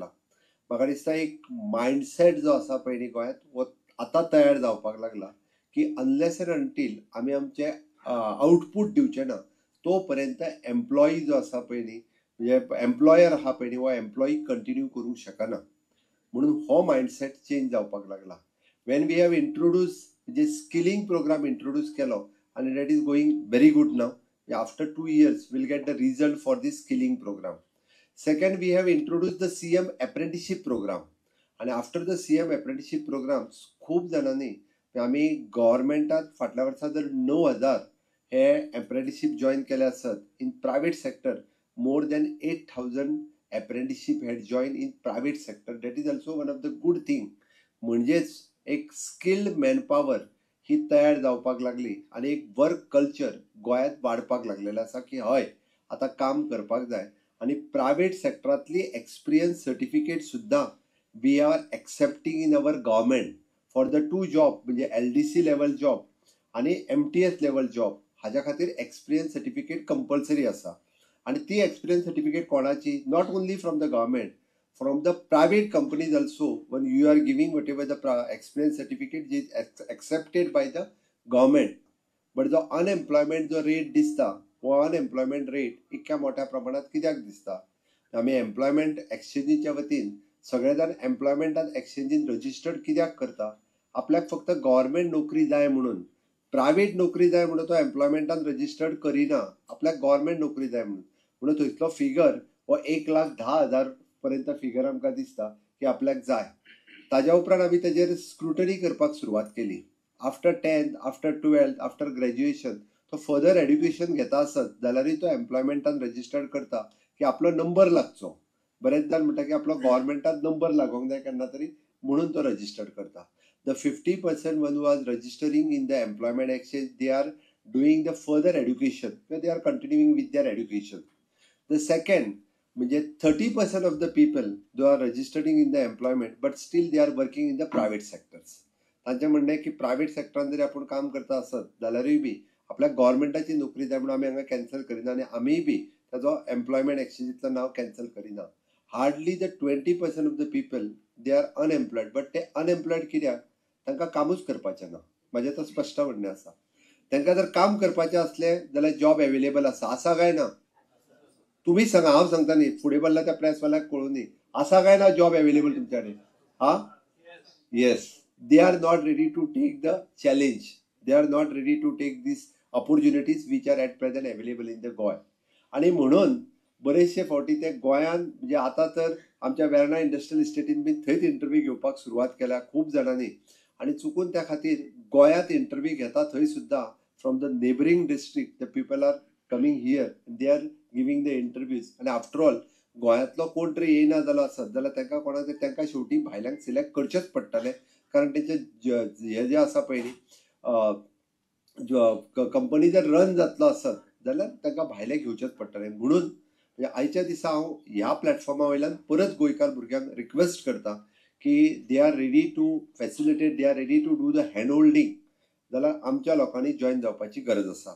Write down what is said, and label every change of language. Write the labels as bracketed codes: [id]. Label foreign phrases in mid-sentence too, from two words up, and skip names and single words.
[kok] म्हाका दिसता एक मायंडसेट जो आसा पळय न्ही गोंयांत वो आतां तयार जावपाक लागला की [en] unless and until [kok] आमी आमचे आउटपूट दिवचे ना तो पर्यंत एम्प्लॉई जो आसा पळय न्ही, म्हणजे एम्प्लॉयर आहा पळय न्ही, वो [en] employee continue [kok] करूंक शकना. म्हणून हो [en] mindset change [kok] जावपाक लागला. [en] When we have introduce म्हणजे skilling program introduce [kok] केलो आनी [en] that is going very good now. आफ्टर 2 years we'll get the result for this skilling program. Second, we have introduced the CM apprenticeship program. [kok] आणि [en] after the CM apprenticeship program [kok] खूब जाणांनी आमी गव्हर्मेंटात फाटल्या वर्सा जर 9,000 हे [en] apprenticeship join [kok] केले आसत [en] in private sector. More than 8,000 apprenticeship had joined in private sector. That is also one of the good thing. [kok] म्हणजेच एक [en] skilled manpower [kok] ही तयार जावपाक लागली आनी एक [en] work culture [kok] गोंयांत वाडपाक लागलेलें आसा की हय आतां काम करपाक जाय. आनी प्रायवेट सेक्टरांतली [en] experience certificate [kok] सुद्दां [en] we are accepting in our government for the 2 job, [kok] म्हणजे [en] LDC level job [kok] आनी [en] MTS level job. [kok] हाज्या खातीर [en] experience certificate compulsory [kok] आसा. आनी ती [en] experience certificate [kok] कोणाची, [en] Not only from the government, from the private companies also. When you are giving whatever the experience certificate is accepted by the government. But the unemployment [kok] जो रेट दिसता वो [en] unemployment rate [kok] इतक्या मोठ्या प्रमाणात कित्याक दिसता. आमी एम्प्लॉयमेंट एक्सचेंजीच्या वतीन सगळे जाण एम्प्लॉयमेंटान एक्सचेंजीन रजिस्टर्ड कित्याक करता, आपल्याक फक्त गव्हर्मेंट नोकरी जाय म्हणून. प्रायवेट नोकरी जाय म्हणून तो एम्प्लॉयमेंटान रजिस्टर्ड करिना, आपल्याक गव्हर्मेंट नोकरी जाय म्हणून थंयसलो फिगर हो 1,10,000 पर्यंत फिगर आमकां दिसता की आपल्याक जाय. ताज्या उपरांत आमी तेजेर स्क्रुटनी करपाक सुरवात केली. [en] After 10th, after 12th, after graduation [kok] तो [en] further education [kok] घेता आसत जाल्यारूय तो एम्प्लॉयमेंटान रजिस्टर्ड करता की आपलो नंबर लागचो. बरेच जाण म्हणटा की आपलो गव्हर्मेंटान नंबर लागोंक जाय केन्ना तरी म्हणून तो रजिस्टर्ड करता. [en] The 50% one was registering in the employment exchange, they are doing the further education, they are continuing with their education. The second म्हणजे 30% of the people though are registering in the employment but still they are working in the private sectors. [kok] तांचें म्हणणें की प्रायवेट सेक्टरान जरी आपूण काम करता आसत जाल्यारूय बी आपल्याक गव्हर्मेंटाची नोकरी जाय म्हणून आमी हांगा कॅन्सल करिना आनी आमीय बी ताजो एम्प्लॉयमेंट एक्सचेंजीतलो नांव कॅन्सल करिना. [en] Hardly the 20% of the people they are unemployed. [kok] बट ते अनएम्प्लॉयड कित्याक, तांकां कामूच करपाचें ना. म्हाजें तो स्पश्ट म्हणणें आसा. तांकां जर काम करपाचें असलें जाल्यार [en] job available [kok] आसा काय ना? तुम्ही सांगा, हांव सांगता न्ही, फुडें बसला त्या प्रेसवाल्याक कळून न्ही आसा काय ना [en] job available [kok] तुमच्या कडेन. [en] Ha, yes, they are not ready to take the challenge. They are not ready to take these opportunities which are at present available in the Goa. [kok] आणि म्हणून बरेचशे फावटी ते गोंयांत म्हणजे आतां तर आमच्या वेर्णा इंडस्ट्रियल इस्टेटीन बी थंयच इंटरव्यू घेवपाक सुरवात केल्या खूब जाणांनी. आनी चुकून त्या खातीर गोंयांत इंटरव्यू घेता थंय सुद्दां [en] from the neighbouring district the people are coming here they are giving the interviews [kok] आनी [en] after all [kok] गोंयांतलो कोण तरी येयना जालो आसत जाल्यार तांकां कोणाक तांकां शेवटी भायल्यांक सिलेक्ट करचेंच पडटलें कारण तेंचे हे जे आसा पळय न्ही कंपनी जर रन जातलो आसत जाल्यार तांकां भायले घेवचेच पडटलें म्हणून म्हणजे आयच्या दिसा हांव ह्या प्लॅटफॉर्मा वयल्यान परत गोंयकार भुरग्यांक रिक्वेस्ट करता की [en] they are ready to facilitate they are ready to do the hand holding [kok] जाल्यार आमच्या लोकांनी जॉयन जावपाची गरज आसा.